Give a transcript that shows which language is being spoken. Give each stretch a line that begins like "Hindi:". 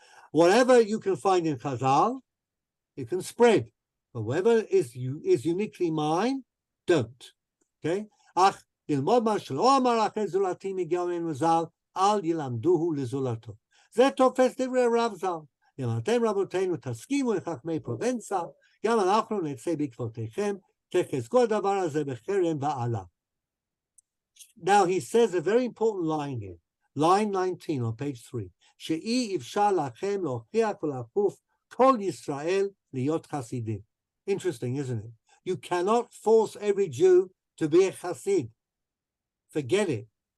English: Whatever you can find in Chazal, you can spread. But whatever is uniquely mine, don't. Okay?
Hebrew: אך ללמוד מה שלא אמר אחרי זולתי מגאון מזל, אל ילמדוהו לזולתו. זה תופס דברי רב ז"ל. אם אתם רבותינו תסכימו לחכמי פרובנצה, גם אנחנו נצא בעקבותיכם, תחזקו הדבר הזה בחרם ועלה.
English: Now he says a very important line here, line 19 on page 3,
Hebrew: שאי אפשר לכם להוכיח ולהפוך כל ישראל להיות חסידים.
English: Interesting, isn't it? You cannot force every Jew to be a chassid. Forget it.